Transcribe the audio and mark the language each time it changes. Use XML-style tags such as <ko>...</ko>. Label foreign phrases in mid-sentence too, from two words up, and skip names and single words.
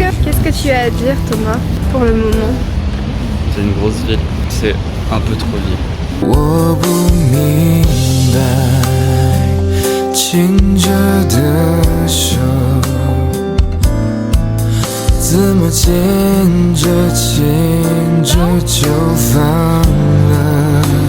<fr>Qu'est-ce que tu as à dire, Thomas, pour le moment? C'est une grosse ville, c'est un peu trop ville.</fr> <zh>我不明白牵着的手怎么牵着牵着就放了，</zh>